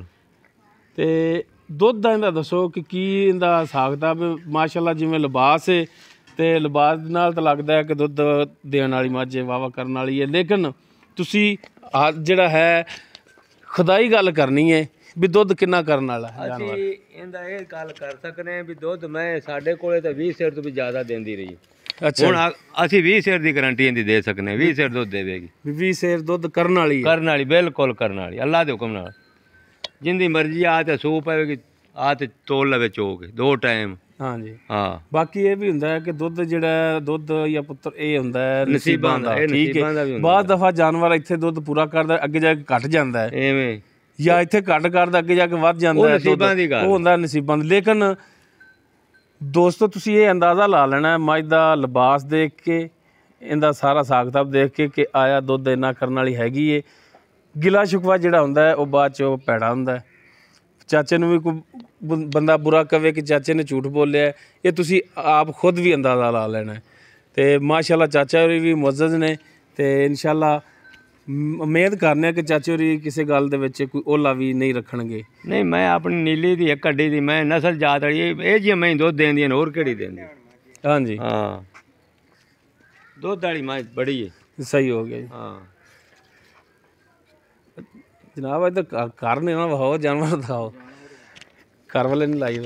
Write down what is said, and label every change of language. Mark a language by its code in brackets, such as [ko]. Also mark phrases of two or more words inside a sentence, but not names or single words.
[pa] ਤੇ ਦੁੱਧ ਦਾ ਇੰਦਾ ਦੱਸੋ ਕਿ ਕੀ ਇੰਦਾ ਹਿਸਾਬ ਕਿਤਾਬ? ਮਾਸ਼ਾਅੱਲਾਹ ਜਿਵੇਂ ਲਿਬਾਸ ਹੈ ਤੇ ਲਿਬਾਸ ਦੇ ਨਾਲ ਤਾਂ ਲੱਗਦਾ ਹੈ ਕਿ ਦੁੱਧ ਦੇਣ ਵਾਲੀ मੱਝ ਹੈ, ਵਾਵਾ ਕਰਨ ਵਾਲੀ ਹੈ। ਲੇਕਿਨ ਤੁਸੀਂ ਜਿਹੜਾ ਹੈ ਖ਼ੁਦਾਈ ਗੱਲ ਕਰਨੀ ਹੈ ਭੀ ਦੁੱਧ ਕਿੰਨਾ ਕਰਨ ਵਾਲਾ ਹੈ ਜਾਨਵਰ। ਅਸੀਂ ਇਹਦਾ ਇਹ ਗੱਲ ਕਰ ਸਕਨੇ ਹਾਂ ਵੀ ਦੁੱਧ ਮੈਂ ਸਾਡੇ ਕੋਲੇ ਤਾਂ 20 ਸਿਰ ਤੋਂ ਵੀ ਜ਼ਿਆਦਾ ਦਿੰਦੀ ਰਹੀ। अच्छा ਹੁਣ ਅਸੀਂ 20 ਸਿਰ ਦੀ ਗਾਰੰਟੀ ਇਹਦੀ ਦੇ ਸਕਨੇ ਹਾਂ। 20 ਸਿਰ ਦੁੱਧ ਦੇਵੇਗੀ। 20 ਸੇਰ ਦੁੱਧ ਕਰਨ ਵਾਲੀ ਹੈ। ਕਰਨ ਵਾਲੀ ਬਿਲਕੁਲ ਕਰਨ ਵਾਲੀ ਅੱਲਾ ਦੇ ਹੁਕਮ ਨਾਲ। ਜਿੰਦੀ ਮਰਜ਼ੀ ਆ ਤੇ ਸੂਪ ਪਵੇਗੀ ਆ ਤੇ ਤੋਲ ਲਵੇ ਚੋਕ 2 ਟਾਈਮ। ਹਾਂ ਜੀ। ਹਾਂ ਬਾਕੀ ਇਹ ਭੀ ਹੁੰਦਾ ਹੈ ਕਿ ਦੁੱਧ ਜਿਹੜਾ ਦੁੱਧ ਯਾ ਪੁੱਤਰ ਇਹ ਹੁੰਦਾ ਹੈ ਨਸੀਬਾਂ ਦਾ। ਇਹ ठीक ਨਸੀਬਾਂ ਦਾ है ਵੀ ਹੁੰਦਾ। ਬਾਦ ਦਫ਼ਾ ਜਾਨਵਰ ਇੱਥੇ ਦੁੱਧ ਪੂਰਾ ਕਰਦਾ ਅੱਗੇ ਜਾਕੇ ਘੱਟ ਜਾਂਦਾ ਹੈ, ਐਵੇਂ ਯਾ ਇੱਥੇ ਘੱਟ ਕਰਦਾ ਅੱਗੇ ਜਾਕੇ ਵੱਧ ਜਾਂਦਾ ਉਹ है। ਨਸੀਬਾਂ ਦੀ ਗੱਲ। ਉਹ ਹੁੰਦਾ ਨਸੀਬਾਂ ਦਾ। ਲੇਕਿਨ ਦੋਸਤੋ ਤੁਸੀਂ ਇਹ ਅੰਦਾਜ਼ਾ ਲਾ ਲੈਣਾ ਹੈ मੱਝ ਦਾ ਲਿਬਾਸ ਦੇਖ ਕੇ, ਇਹਦਾ ਸਾਰਾ ਹਿਸਾਬ ਕਿਤਾਬ ਦੇਖ ਕੇ ਕਿ ਆਇਆ ਦੁੱਧ ਇੰਨਾ ਕਰਨ ਵਾਲੀ ਹੈਗੀ ਹੈ। ਗਿਲਾ ਸ਼ਿਕਵਾ ਜਿਹੜਾ ਹੁੰਦਾ ਹੈ ਉਹ ਬਾਅਦ ਚ ਭੈੜਾ ਹੁੰਦਾ ਹੈ। ਚਾਚੇ ਨੂੰ ਭੀ ਕੋਈ ਬੰਦਾ ਬੁਰਾ ਕਹੇ ਕਿ ਚਾਚੇ ਨੇ ਝੂਠ ਬੋਲਿਆ, ਇਹ ਤੁਸੀਂ ਆਪ ਖ਼ੁਦ ਭੀ ਅੰਦਾਜ਼ਾ ਲਾ ਲੈਣਾ ਹੈ। ਤੋ ਮਾਸ਼ਾਅੱਲਾਹ ਚਾਚਾ ਹੋਰੀ ਭੀ ਮੁਅੱਜ਼ਜ਼ ਨੇ ਤੇ ਇੰਸ਼ਾਅੱਲਾਹ ਉਮੀਦ ਕਰਨੇ ਆ ਕਿ ਚਾਚੇ ਹੋਰੀ ਕਿਸੇ ਗੱਲ ਦੇ ਵਿੱਚ ਕੋਈ ਓਲਾ ਵੀ ਨਹੀਂ ਰੱਖਣਗੇ। ਨਹੀਂ ਮੈਂ ਆਪਣੀ ਨੀਲੀ ਦੀ ਇੱਕ ਅੱਡੀ ਦੀ ਮੈਂ ਨਸਲ ਜਾਤ ਵਾਲੀ ਇਹ ਜੀ ਮੈਂ ਦੁੱਧ ਦੇਂਦੀਆਂ ਨੇ ਹੋਰ ਕਿਹੜੀ ਦੇਂਦੀ। ਹਾਂਜੀ ਹਾਂ ਦੁੱਧ ਵਾਲੀ ਮੈਂ ਬੜੀ ਹੈ। ਸਹੀ ਹੋ ਗਿਆ ਜੀ। ਹਾਂ ਜਨਾਬ ਇੱਧਰ ਘਰ ਨੇ ਨਾ ਵਿਖਾਓ ਜਾਨਵਰ ਦਿਖਾਓ ਘਰ ਵਾਲੇ ਨਹੀਂ ਲਾਈਦਾ।